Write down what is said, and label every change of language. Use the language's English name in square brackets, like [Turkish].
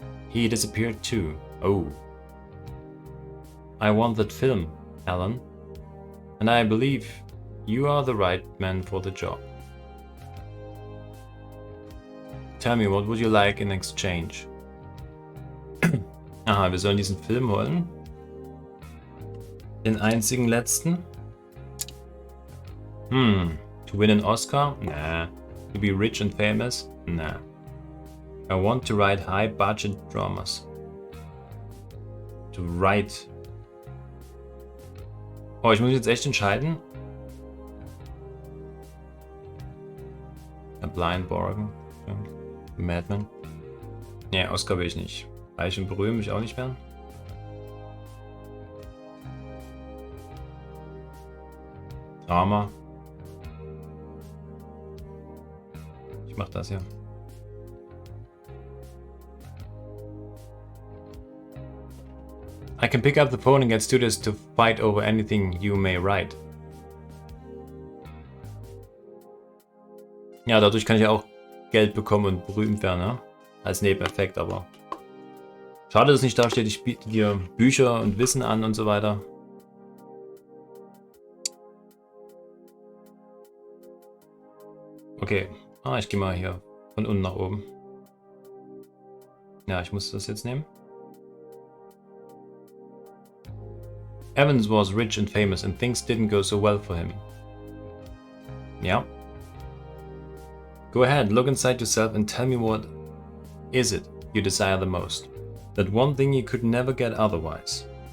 [English] He disappeared too. Oh. I want that film, Alan. And I believe you are the right man for the job. Tell me, what would you like in exchange? [German] Aha, wir sollen diesen Film holen. Den einzigen letzten. [English] To win an Oscar? Nah. To be rich and famous? Nah. I want to write high-budget dramas. To write. [German] Oh, ich muss mich jetzt echt entscheiden. [English] A Blind Borgen. Madman. [German] Nee, Oscar will ich nicht. Reich und berühmt will ich auch nicht werden. Drama. Ich mach das hier. [English] I can pick up the phone and get studios to fight over anything you may write. [German] Ja, dadurch kann ich auch Geld bekommen und berühmt werden, ne? Als Nebeneffekt, aber schade, dass nicht da steht, ich biete dir Bücher und Wissen an und so weiter. Okay, ich gehe mal hier von unten nach oben. Ja, ich muss das jetzt nehmen. [English] Evans was rich and famous and things didn't go so well for him. Yeah. Go ahead, look inside yourself and tell me what is it you desire the most. That one thing you could never get otherwise.